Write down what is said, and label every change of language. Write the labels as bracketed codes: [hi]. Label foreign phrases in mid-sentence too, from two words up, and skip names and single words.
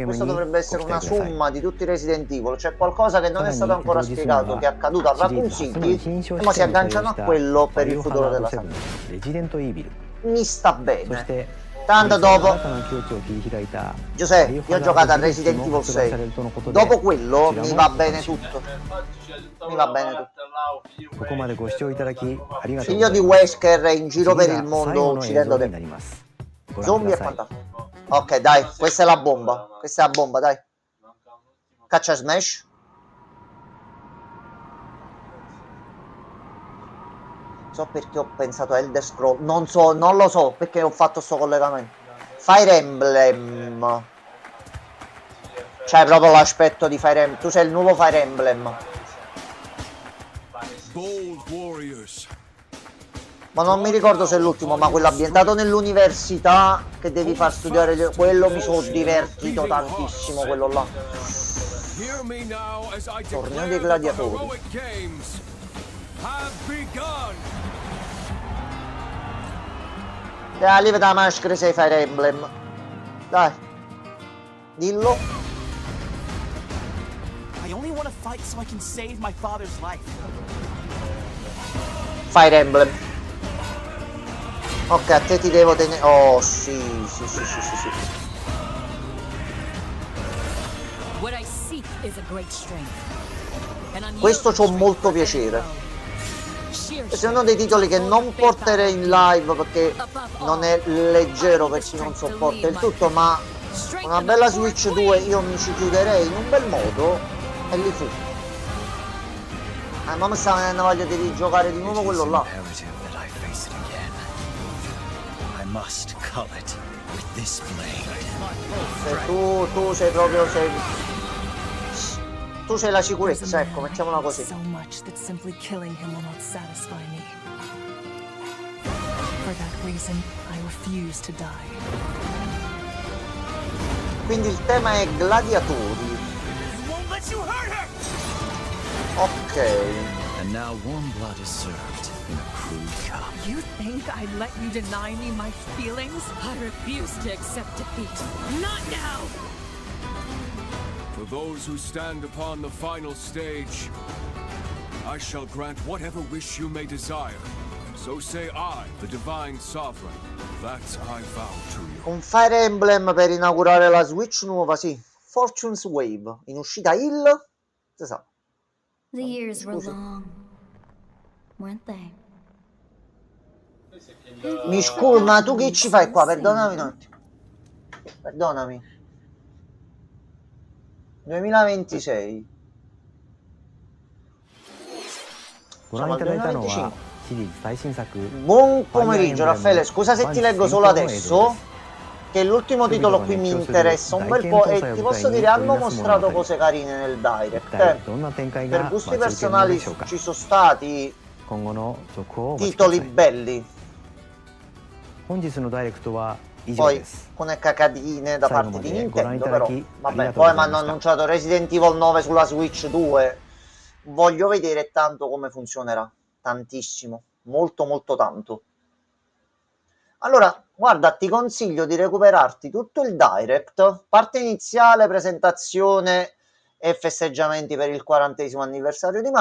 [it] Questo dovrebbe essere una somma di tutti i Resident Evil. C'è qualcosa che non è stato ancora spiegato, che è accaduto a Raccoon City, e ma si agganciano a quello per il futuro della saga. [ja] レジデントイービル。 [it] Mi sta [ja] そし [it] bene. [ja] て [it] Tanto dopo, [ja] 新たな境地を切り開いた [it] Giuseppe, io ho giocato a Resident Evil 6. Dopo quello mi va bene tutto. Mi va bene tutto. [ja] ここまでご視聴いただきありがとうご [it] Figlio [ja] ざい [it] di [ja] ます。 [it] Wesker in giro per il mondo [ja] 次が最後の映像 [it] uccidendo [ja] にな [it] te. [ja] ります。ご覧く [it] Zombie [ja] だ [it] e [ja] さい。 [it] quant'altro. Ok, dai, questa è la bomba. Questa è la bomba, dai. Caccia smash. So perché ho pensato a Elder Scroll. Non lo so perché ho fatto sto collegamento. Fire Emblem. C'hai proprio l'aspetto di Fire Emblem. Tu sei il nuovo Fire Emblem. [en] Bold warriors. [it] Ma non mi ricordo se è l'ultimo, ma quello ambientato nell'università che devi far studiare. Quello mi sono divertito tantissimo, quello là. [en] Hear me now as I [it] Torneo [en] declare [it] dei [en] the [it] gladiatori. [en] heroic games have begun. [it] Dai, levati la maschera sei Fire Emblem. Dai. Dillo. [en] I only want to fight so I can save my father's life. [it] Fire Emblem. Ok, a te ti devo tenere. Oh, sì. [en] What I seek is a great strength. And on [it] Questo c'ho molto piacere. Questo è uno dei titoli che non porterei in live perché non è leggero per chi non sopporta il tutto, ma una bella Switch 2 io mi ci chiuderei in un bel modo e lì fu. Ma mi sta venendo voglia di rigiocare di nuovo quello là. Tu sei proprio tu sei la sicurezza, ecco, mettiamola così. [en] So much that simply killing him will not satisfy me. For that reason, I refuse to die. [it] Quindi il tema è gladiatori. Ok. [en] And now warm blood is served in a crude cup. You think I'd let you deny me my feelings? I refuse to accept defeat. Not now! For those who stand upon the final stage, I shall grant whatever wish you may desire. So say I, the divine sovereign, that I vow to you. [it] Un Fire Emblem per inaugurare la Switch nuova, sì. Fortune's Wave, in uscita si sa. [en] The years were long, weren't they? [it] Mi scusi, ma tu che ci fai qua? Perdonami un attimo. Perdonami. 2026. [ja] ご覧いただいたのはシリーズ最新作 [it] Buon pomeriggio Raffaele, scusa se ti leggo solo adesso, che l'ultimo titolo qui mi interessa un bel po' e ti posso dire hanno mostrato cose carine nel direct. Per gusti personali ci sono stati titoli belli. [ja] 本日のダイレクトは以上 [it] Poi [ja] です [it] con le cacatine da parte di Nintendo, però vabbè, [ja] arigatou [it] poi mi hanno [ja] gozaimashita. [it] annunciato Resident Evil 9 sulla Switch 2. Voglio vedere tanto come funzionerà, tantissimo, molto molto tanto. Allora, guarda, ti consiglio di recuperarti tutto il direct, parte iniziale, presentazione e festeggiamenti per il 40° anniversario di